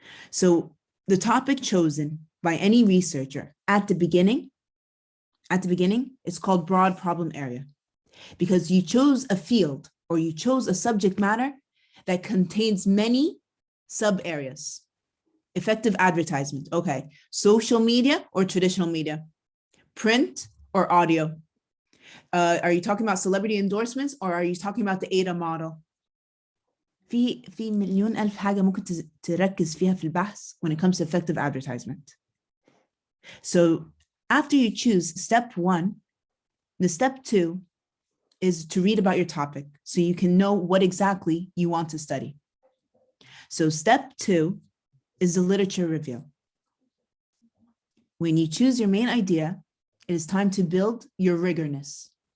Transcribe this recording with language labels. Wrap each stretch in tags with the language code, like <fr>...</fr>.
<en>So the topic chosen by any researcher at the beginning, it's called broad problem area, because you chose a field or you chose a subject matter that contains many sub areas. Effective advertisement, okay. Social media or traditional media? Print or audio? Are you talking about celebrity endorsements or are you talking about the ADA model?</en> <ar>في مليون ألف حاجة ممكن تركز فيها في البحث</ar> <en>when it comes to effective advertisement. So after you choose step 1, the step 2 is to read about your topic so you can know what exactly you want to study. So step 2 is the literature review. When you choose your main idea, it is time to build your rigorness.</en>